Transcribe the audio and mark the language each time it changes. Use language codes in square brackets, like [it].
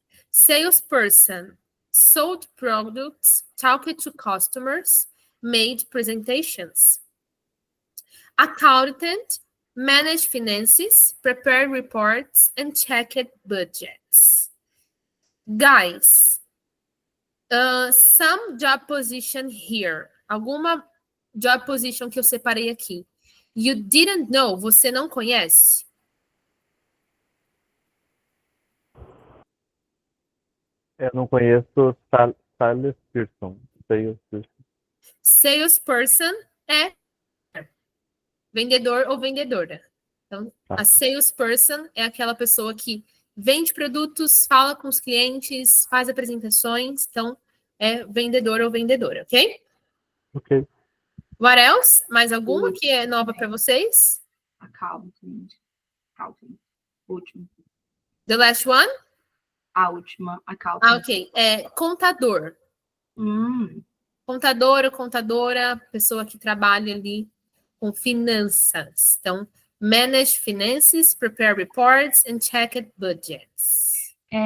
[en] Salesperson, sold products, talked to customers, made presentations. Accountant, managed finances, prepared reports, and checked budgets. Guys, some job position here. [pt] Alguma job position que eu separei aqui. [en] You didn't know, [pt] você não conhece? Eu não conheço salesperson. Salesperson é vendedor ou vendedora. Então, a salesperson é aquela pessoa que vende produtos, fala com os clientes, faz apresentações. Então, é vendedor ou vendedora, ok? Ok. [en] What else? [pt] Mais alguma que é nova para vocês? Accounting. Último. [en] The last one? [pt] A última, accounting. Ok. É contador. Contador ou contadora, pessoa que trabalha ali com finanças. [en] Então, manage finances, prepare reports and check budgets.